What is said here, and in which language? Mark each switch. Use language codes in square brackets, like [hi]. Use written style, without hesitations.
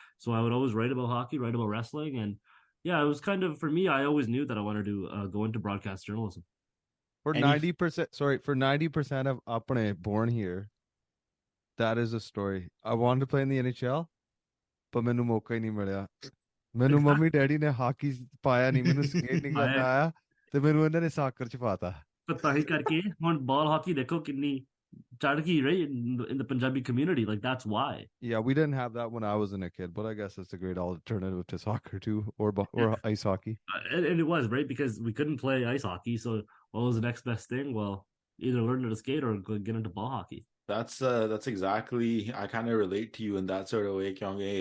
[en] So I would always write about hockey, write about wrestling. And yeah, it was kind of, for me, I always knew that I wanted to go into broadcast journalism. For 90%, for 90% of apne born here, that is a story. I wanted to play in the NHL, but [pa] ਮੈਨੂੰ ਮੌਕਾ ਹੀ ਨਹੀਂ ਮਿਲਿਆ। ਮੈਨੂੰ mummy daddy ਨੇ hockey ਪਾਇਆ ਨਹੀਂ, ਮੈਨੂੰ skate ਨਹੀਂ ਕਰਨਾ ਆਇਆ, ਤੇ ਮੈਨੂੰ ਇਹਨਾਂ ਨੇ ਸਾਕਰ ਚ ਪਾਤਾ। ਤਾਂ ਹੀ ਕਰਕੇ ਹੁਣ ball hockey ਦੇਖੋ ਕਿੰਨੀ ਚੜ ਗਈ, [en] right, in the Punjabi community. Like that's why. Yeah, we didn't have that when I was a kid, but I guess it's a great alternative to soccer too, or ice hockey. And it was, right, because we couldn't play ice hockey. So what was the next best thing? Well, either learn to skate or get into ball hockey. That's exactly, I kind of relate to you in that sort of way, Kyung.